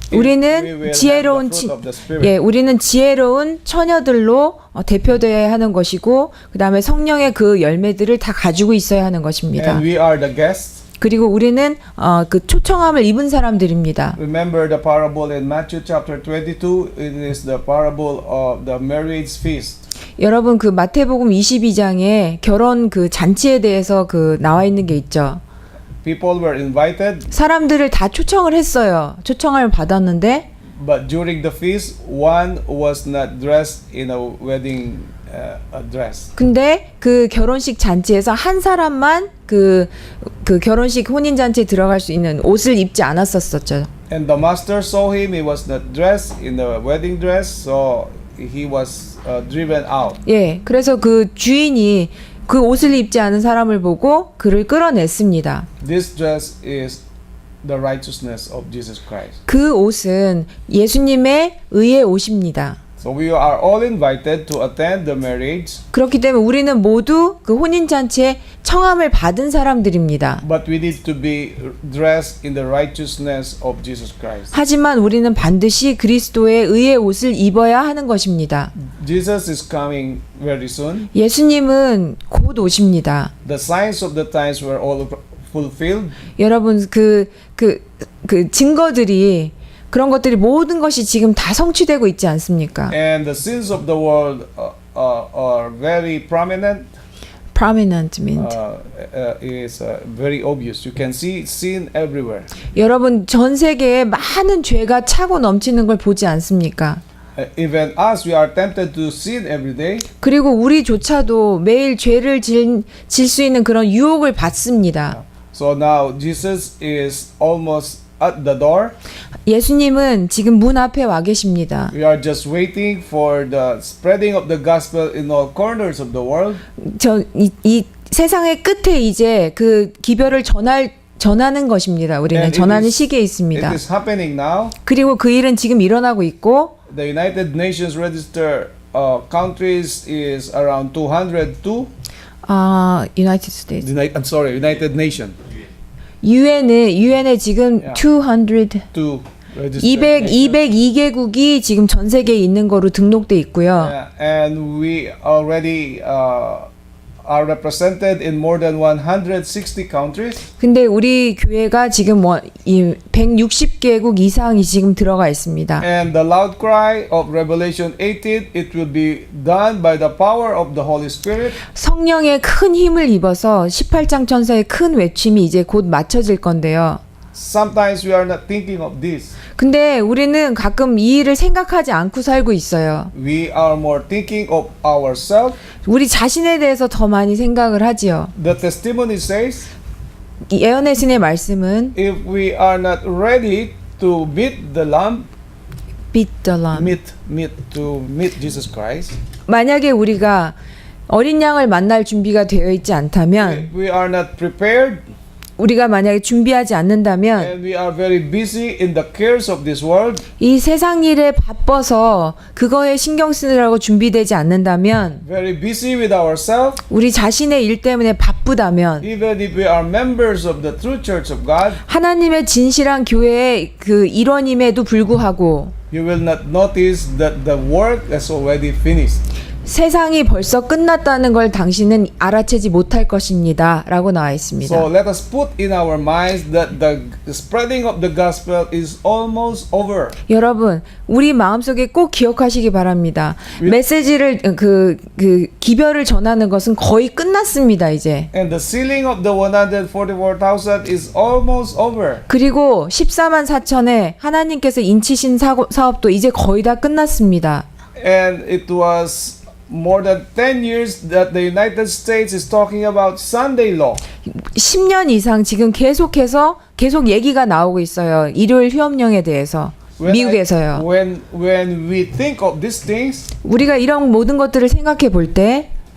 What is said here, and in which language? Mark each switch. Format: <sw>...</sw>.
<ko>우리는 지혜로운 우리는 지혜로운 처녀들로 대표되어야 하는 것이고, 그다음에 성령의 그 열매들을 다 가지고 있어야 하는 것입니다.</ko> <en>And we are the guests.</en> <ko>그리고 우리는 그 초청함을 입은 사람들입니다.</ko> <en>Remember the parable in Matthew chapter 22. It is the parable of the marriage feast.</en> <ko>여러분 그 마태복음 22장에 결혼 그 잔치에 대해서 그 나와 있는 게 있죠.</ko> <en>People were invited.</en> <ko>사람들을 다 초청을 했어요. 초청을 받았는데</ko> <en>But during the feast, one was not dressed in a wedding dress.</en> <ko>근데 그 결혼식 잔치에서 한 사람만 그 결혼식 혼인 잔치에 들어갈 수 있는 옷을 입지 않았었죠.</ko> <en>And the master saw him; he was not dressed in the wedding dress, so he was driven out.</en> <ko>예, 그래서 그 주인이 그 옷을 입지 않은 사람을 보고 그를 끌어냈습니다.</ko> <en>This dress is the righteousness of Jesus Christ.</en> <ko>그 옷은 예수님의 의의 옷입니다.</ko> <en>So we are all invited to attend the marriage,</en> <ko>그렇기 때문에 우리는 모두 그 혼인잔치에 청함을 받은 사람들입니다.</ko> <en>but we need to be dressed in the righteousness of Jesus Christ.</en> <ko>하지만 우리는 반드시 그리스도의 의의 옷을 입어야 하는 것입니다.</ko> <en>Jesus is coming very soon.</en> <ko>예수님은 곧 오십니다.</ko> <en>The signs of the times were all fulfilled.</en> <ko>여러분 그 증거들이 그런 것들이 모든 것이 지금 다 성취되고 있지 않습니까?</ko> <en>And the sins of the world are very prominent. Prominent means Is very obvious. You can see sin everywhere.</en> <ko>여러분 전 세계에 많은 죄가 차고 넘치는 걸 보지 않습니까?</ko> <en>Even us, we are tempted to sin every day.</en> <ko>그리고 우리조차도 매일 죄를 질 수 있는 그런 유혹을 받습니다.</ko> <en>So now Jesus is almost at the door.</en> <ko>예수님은 지금 문 앞에 와 계십니다.</ko> <en>We are just waiting for the spreading of the gospel in all corners of the world.</en> <ko>이 세상의 끝에 이제 그 기별을 전하는 것입니다. 우리는</ko> <en>And</en> <ko>전하는 시기에 있습니다.</ko> <en>It is happening now.</en> <ko>그리고 그 일은 지금 일어나고 있고</ko> <en>The United Nations register countries is around 202. United States. I'm sorry, United Nation.</en> <ko>유엔에 지금</ko> <en>Yeah. 200 To register.</en> <ko>202개국이 지금 전 세계에 있는 거로 등록돼 있고요.</ko> <en>And we already are represented in more than 160 countries.</en> <ko>근데 우리 교회가 지금 160개국 이상이 지금 들어가 있습니다.</ko> <en>And the loud cry of Revelation 18, it will be done by the power of the Holy Spirit.</en> <ko>성령의 큰 힘을 입어서 18장 천사의 큰 외침이 이제 곧 맞춰질 건데요.</ko> <en>Sometimes we are not thinking of this.</en> <ko>근데 우리는 가끔 이 일을 생각하지 않고 살고 있어요.</ko> <en>We are more thinking of ourselves.</en> <ko>우리 자신에 대해서 더 많이 생각을 하지요.</ko> <en>The testimony says,</en> <ko>예언의 신의 말씀은</ko> <en>if we are not ready to meet the Lamb, beat the lamb. meet Jesus Christ,</en> <ko>만약에 우리가 어린 양을 만날 준비가 되어 있지 않다면,</ko> <en>if we are not prepared,</en> <ko>우리가 만약에 준비하지 않는다면</ko> <en>and we are very busy in the cares of this world,</en> <ko>이 세상 일에 바빠서 그거에 신경 쓰느라고 준비되지 않는다면</ko> <en>very busy with ourselves,</en> <ko>우리 자신의 일 때문에 바쁘다면</ko> <en>even if we are members of the true church of God,</en> <ko>하나님의 진실한 교회의 그 일원임에도 불구하고</ko> <en>you will not notice that the work is already finished.</en> <ko>세상이 벌써 끝났다는 걸 당신은 알아채지 못할 것입니다. 라고 나와 있습니다.</ko> <en>So let us put in our minds that the spreading of the gospel is almost over.</en> <ko>여러분, 우리 마음속에 꼭 기억하시기 바랍니다. 메시지를 그 기별을 전하는 것은 거의 끝났습니다, 이제.</ko> <en>And the sealing of the 144,000 is almost over.</en> <ko>그리고 14만 4천에 하나님께서 인치신 사업도 이제 거의 다 끝났습니다.</ko> <en>And it was more than 10 years that the United States is talking about Sunday law.</en> <ko>10년 이상 지금 계속 얘기가 나오고 있어요. 일요일 휴업령에 대해서. 미국에서요.</ko> <en>When we think of these things,</en> <ko>우리가 이런 모든 것들을 생각해 볼 때</ko>